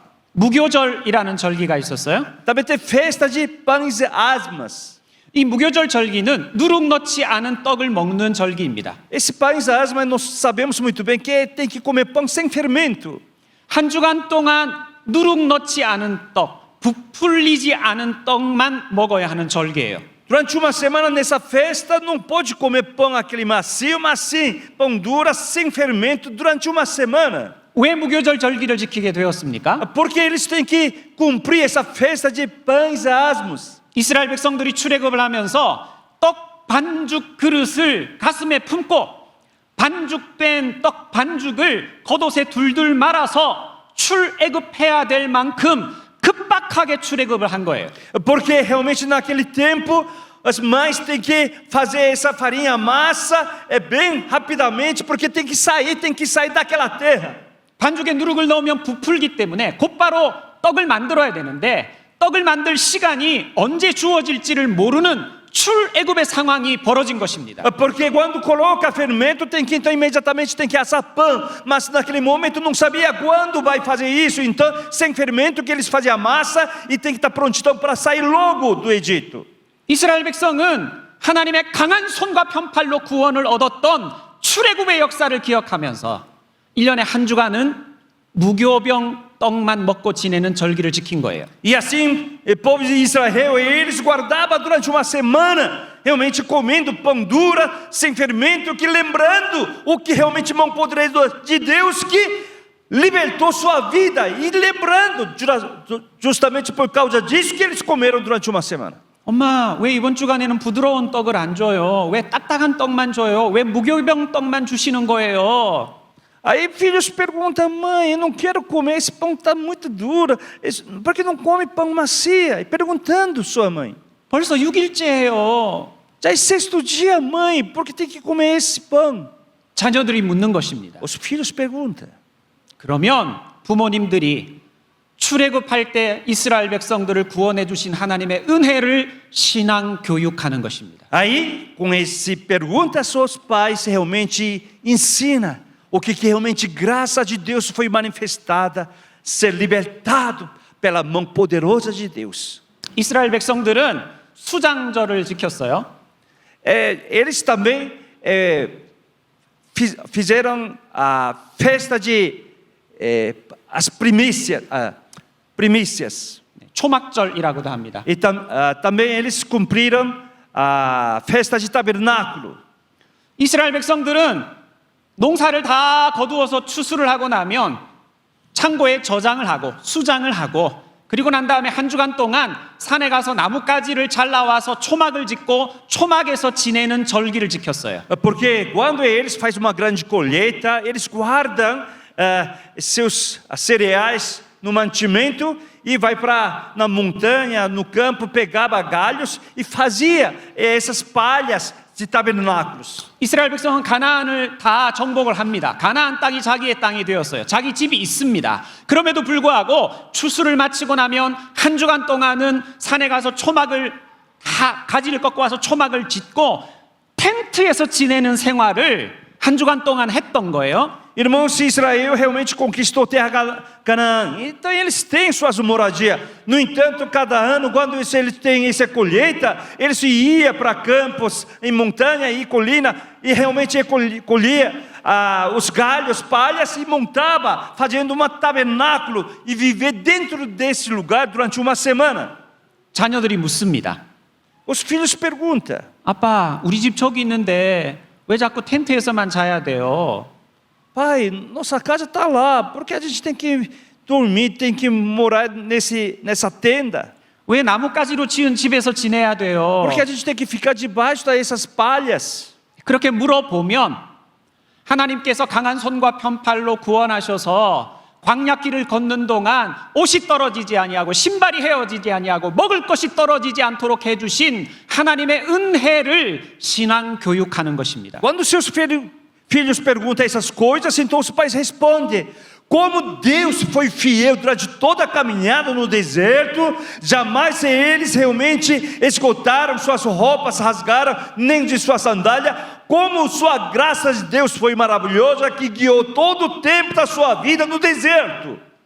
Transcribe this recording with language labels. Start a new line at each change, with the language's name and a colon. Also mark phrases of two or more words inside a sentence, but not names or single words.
Korean: 무교절이라는 절기가 있었어요.
Portuguese: Também tem festa de pães e asmas.
Korean: 이 무교절 절기는 누룩 넣지 않은 떡을 먹는 절기입니다.
Portuguese: Esse pães e asmas nós sabemos muito bem que tem que comer pão sem fermento.
Korean: 한 주간 동안 누룩 넣지 않은 떡, 부풀리지 않은 떡만 먹어야 하는 절기예요.
Portuguese: Durante uma semana nessa festa não pode comer pão aquele macio, mas sim pão duro sem fermento durante uma semana.
Korean: 왜 무교절 절기를 지키게 되었습니까?
Portuguese: Porque eles têm que cumprir essa festa de pães e asmos.
Korean: 이스라엘 백성들이 출애굽을 하면서 떡 반죽 그릇을 가슴에 품고 반죽된 떡 반죽을 겉옷에 둘둘 말아서 출애굽해야 될 만큼 급박하게 출애굽을 한 거예요.
Portuguese: Porque realmente naquele tempo as mães têm que fazer essa farinha massa bem rapidamente, porque tem que sair daquela terra.
Korean: 반죽에 누룩을 넣으면 부풀기 때문에 곧바로 떡을 만들어야 되는데 떡을 만들 시간이 언제 주어질지를 모르는 출애굽의 상황이 벌어진 것입니다.
Portuguese: Porque quando coloca fermento então imediatamente tem que assar pão, mas naquele momento não sabia quando vai fazer isso, então sem fermento que eles faziam a massa e tem que estar prontidão para sair logo do Egito.
Korean: 이스라엘 백성은 하나님의 강한 손과 편팔로 구원을 얻었던 출애굽의 역사를 기억하면서 1년에 한 주간은 무교병 떡만 먹고 지내는 절기를 지킨 거예요.
Portuguese: E assim, o povo de Israel, eles guardavam durante uma semana, realmente comendo pão dura, sem fermento, que lembrando o que realmente mão poderosa de Deus que libertou sua vida, e lembrando justamente por causa disso que eles comeram durante uma semana.
Korean: 엄마, 왜 이번 주간에는 부드러운 떡을 안 줘요? 왜 딱딱한 떡만 줘요? 왜 무교병 떡만 주시는 거예요?
Portuguese: Aí filhos perguntam: mãe, eu não quero comer, esse pão está muito duro, por que não come pão macia? E perguntando sua mãe.
Korean: 벌써 6일째예요.
Portuguese: Já é sexto dia, mãe, por que tem que comer esse pão?
Korean: 자녀들이 묻는 것입니다.
Portuguese: Os filhos perguntam.
Korean: 그러면 부모님들이 출애굽할 때 이스라엘 백성들을 구원해 주신 하나님의 은혜를 신앙 교육하는 것입니다.
Portuguese: Aí, com esse pergunta aos seus pais, realmente ensina o que realmente graça de Deus foi manifestada, ser libertado pela mão poderosa de Deus.
Korean: 이스라엘 백성들은 수장절을 지켰어요.
Portuguese: Eles também fizeram a festa de as primícias.
Korean: 초막절이라고도 합니다.
Portuguese: E também eles cumpriram a festa de tabernáculo.
Korean: 이스라엘 백성들은 농사를 다 거두어서 추수를 하고 나면 창고에 저장을 하고 수장을 하고 그리고 난 다음에 한 주간 동안 산에 가서 나뭇가지를 잘라와서 초막을 짓고 초막에서 지내는 절기를 지켰어요.
Portuguese: Porque quando eles fazem uma grande colheita, eles guardam seus cereais no mantimento e vai para na montanha, no campo, pegava galhos e fazia essas palhas de tabernáculos.
Korean: 이스라엘 백성은 가나안을 다 정복을 합니다. 가나안 땅이 자기의 땅이 되었어요. 자기 집이 있습니다. 그럼에도 불구하고 추수를 마치고 나면 한 주간 동안은 산에 가서 초막을 다 가지를 꺾고 와서 초막을 짓고 텐트에서 지내는 생활을 한 주간 동안 했던 거예요.
Portuguese: Irmãos, se Israel realmente conquistou terra Canaã, então eles têm suas moradias. No entanto, cada ano, quando eles têm essa colheita, eles iam para campos, em montanha e colina, e realmente colhia os galhos, palhas e montava, fazendo um tabernáculo e viver dentro desse lugar durante uma semana.
Korean: 자녀들이 묻습니다.
Portuguese: Os filhos perguntam:
Korean: 아빠, 우리 집 저기 있는데 왜 자꾸 텐트에서만 자야 돼요?
Portuguese: Pai, nossa casa está lá, por que a gente tem que dormir, tem que morar nessa tenda?
Korean: 왜 나뭇가지로 지은 집에서 지내야 돼요?
Portuguese: Por que a gente tem que ficar debaixo dessas palhas?
Korean: 그렇게 물어보면 하나님께서 강한 손과 편팔로 구원하셔서 광야길을 걷는 동안 옷이 떨어지지 아니하고 신발이 헤어지지 아니하고 먹을 것이 떨어지지 않도록 해주신 하나님의 은혜를 신앙 교육하는 것입니다.
Portuguese: Quando seus filhos perguntam essas coisas, então os pais respondem: como Deus foi fiel durante toda a caminhada no deserto, jamais eles realmente esgotaram suas roupas, rasgaram nem de sua sandália. Como sua graça de Deus foi maravilhosa, que guiou todo o tempo da sua vida no deserto.